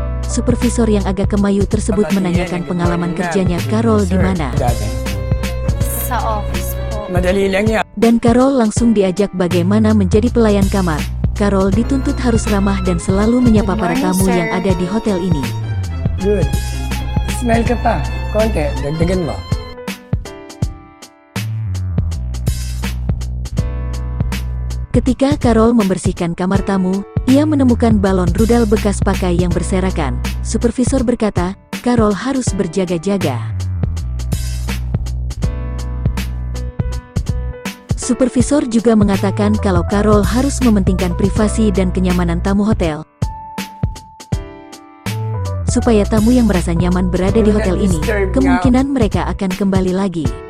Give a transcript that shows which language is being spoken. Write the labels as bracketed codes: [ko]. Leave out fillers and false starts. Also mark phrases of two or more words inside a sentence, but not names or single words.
[id] Supervisor yang agak kemayu tersebut menanyakan pengalaman kerjanya Carol di mana. [tl] Sa office po. Madali lang yan. [id] Dan Carol langsung diajak bagaimana menjadi pelayan kamar. Carol dituntut harus ramah dan selalu menyapa para tamu yang ada di hotel ini. [tl] Good. Smile ka pa. Konti, dagdagan mo. [id] Ketika Carol membersihkan kamar tamu, ia menemukan balon rudal bekas pakai yang berserakan. Supervisor berkata, Carol harus berjaga-jaga. Supervisor juga mengatakan kalau Carol harus mementingkan privasi dan kenyamanan tamu hotel, supaya tamu yang merasa nyaman berada di hotel ini, kemungkinan mereka akan kembali lagi.